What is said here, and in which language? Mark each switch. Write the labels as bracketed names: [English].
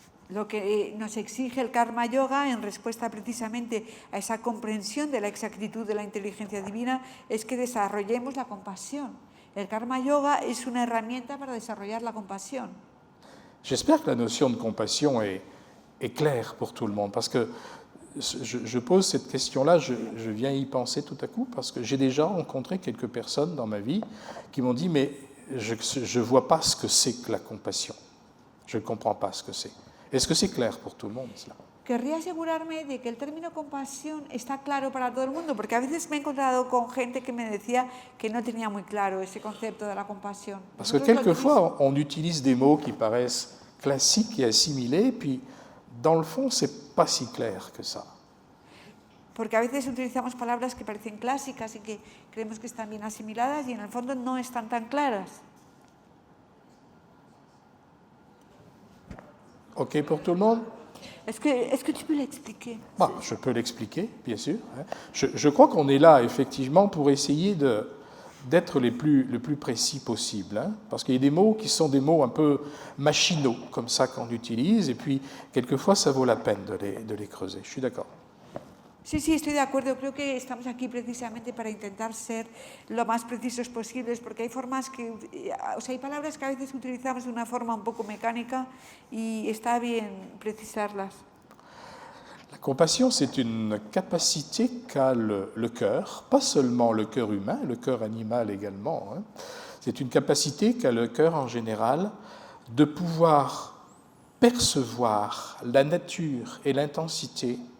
[Spanish] Lo que nos exige el karma yoga en respuesta precisamente a esa comprensión de la exactitud de la inteligencia divina es que desarrollemos la compasión. El karma yoga es una herramienta para desarrollar la compasión. [French] J'espère que la notion de compassion est claire pour tout le monde, parce que je pose cette question-là, je viens y penser tout à coup, parce que j'ai déjà rencontré quelques personnes dans ma vie qui m'ont dit « mais je ne vois pas ce que c'est que la compassion, je ne comprends pas ce que c'est ». Est-ce que c'est clair pour tout le monde, cela? [Spanish] Querría asegurarme de que el término compasión está claro para todo el mundo, porque a veces me he encontrado con gente que me decía que no tenía muy claro ese concepto de la compasión. [French] Parce que quelquefois, on utilise des mots qui paraissent classiques et assimilés, puis dans le fond, c'est pas si clair que ça. [Spanish] Porque a veces utilizamos palabras que parecen clásicas y que creemos que están bien asimiladas y en el fondo no están tan claras. [French] OK pour tout le monde? Est-ce que tu peux l'expliquer? Bah, je peux l'expliquer, bien sûr. Je crois qu'on est là, effectivement, pour essayer d'être le plus précis possible. Hein, parce qu'il y a des mots qui sont des mots un peu machinaux, comme ça qu'on utilise, et puis, quelquefois, ça vaut la peine de les creuser. Je suis d'accord. [Spanish] Sí, estoy de acuerdo. Creo que estamos aquí precisamente para intentar ser lo más precisos posibles, porque hay formas hay palabras que a veces utilizamos de una forma un poco mecánica y está bien precisarlas. [French] La compassion, c'est une capacité qu'a le cœur, pas seulement le cœur humain, le cœur animal également. Hein. C'est une capacité qu'a le cœur en général de pouvoir percevoir la nature et l'intensité